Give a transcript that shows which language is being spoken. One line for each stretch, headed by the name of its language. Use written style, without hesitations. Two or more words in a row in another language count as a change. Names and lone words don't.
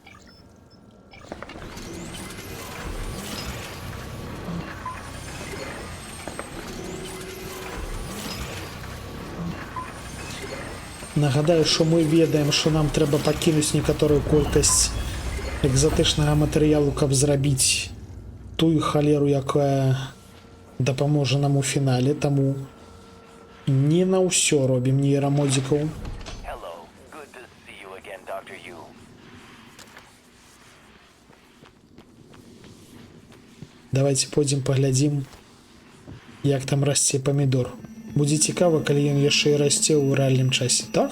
Belarusian: Нагадаю, што мы ведаем, што нам трэба пакінуць некаторую колькасць экзатычнага матэрыялу, каб зрабіць тую халеру, якая дапаможа нам у фінале, таму не на ўсё робім нейрамодзікаў.
English: Hello. Good to see you again, Dr. Yu.
Belarusian: Давайте пойдзем паглядзім, як там расце памідор. Будзе цікава, калі ён яшчэ і расце ў рэальным часе. Так?